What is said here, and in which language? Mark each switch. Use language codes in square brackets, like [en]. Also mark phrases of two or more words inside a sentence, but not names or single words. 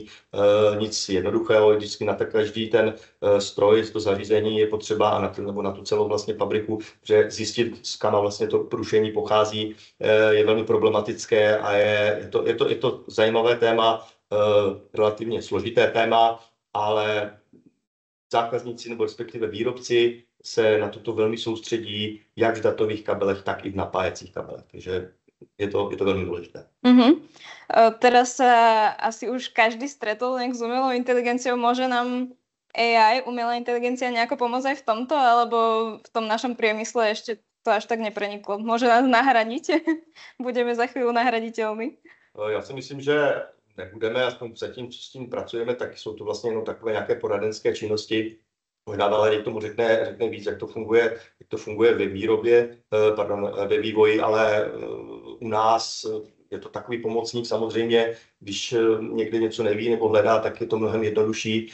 [cs] nic jednoduchého, vždycky na každý ten stroj, to zařízení je potřeba a na tu celou vlastně fabriku, že zjistit, z kam vlastně to průšení pochází, je velmi problematické a je to zajímavé téma, relativně složité téma, ale zákazníci nebo respektive výrobci se na toto velmi soustředí, jak v datových kabelech, tak i v napájecích kabelech. Takže je to velmi důležité. [sk] Teraz sa asi už každý stretol nejak s umelou inteligenciou. Môže nám AI, umelá inteligencia, nejako pomôcť aj v tomto, alebo v tom našom priemysle ešte to až tak nepreniklo. Môže nás nahradiť? Budeme za chvíľu nahraditeľní? [cs] Já si myslím, že nebudeme, aspoň zatím, co s tím pracujeme, tak jsou to vlastně jenom takové nějaké poradenské činnosti. Možná Valerie k tomu řekne víc, jak to funguje ve výrobě, ve vývoji, ale u nás je to takový pomocník samozřejmě, když někde něco neví nebo hledá, tak je to mnohem jednodušší.